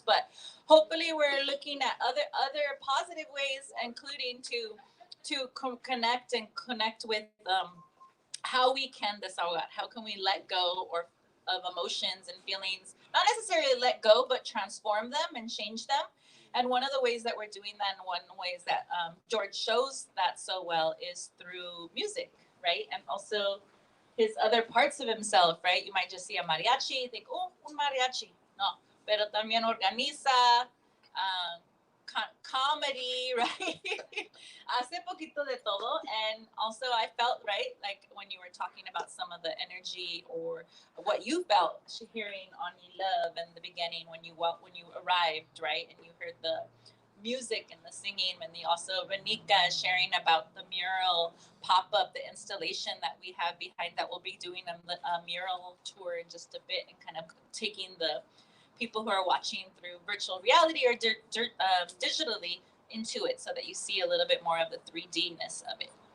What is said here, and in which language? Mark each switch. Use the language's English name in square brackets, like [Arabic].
[English] But hopefully we're looking at other positive ways, including to connect with how we can desahogar, how can we let go of emotions and feelings, not necessarily let go, but transform them and change them. And one of the ways that we're doing that, and one of the ways that George shows that so well, is through music, right? And also his other parts of himself, right? You might just see a mariachi, think, oh, un mariachi. [Spanish] No, pero también organiza, [English] comedy, right? [Spanish] Hace poquito de todo. [English] And also I felt, right, when you were talking about some of the energy or what you felt hearing Onyi Love in the beginning when you arrived, right? And you heard the music and the singing, and also Ranika sharing about the mural pop-up, the installation that we have behind that we'll be doing a mural tour in just a bit, and kind of taking the people who are watching through virtual reality or digitally into it, so that you see a little bit more of the 3D-ness of it.